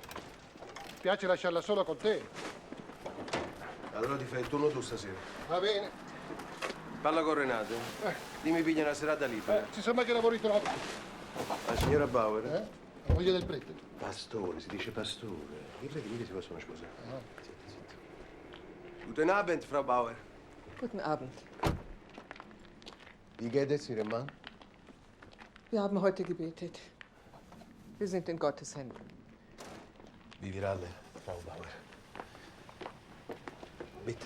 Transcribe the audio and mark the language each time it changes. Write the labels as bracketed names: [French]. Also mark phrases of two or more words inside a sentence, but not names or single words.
[Italian] Mi piace lasciarla sola con te. Allora ti fai il turno tu stasera. Va bene. Parla con Renato. Dimmi piglia una serata libera. Si sembra che lavori troppo. La signora Bauer? La moglie del prete. Pastore, si dice pastore. I preti mica si possono sposare. [German] Guten Abend, Frau Bauer. Guten Abend. Wie geht es Ihrem Mann? Wir haben heute gebetet. Wir sind in Gottes Händen. Wie wir alle, Frau Bauer. Bitte.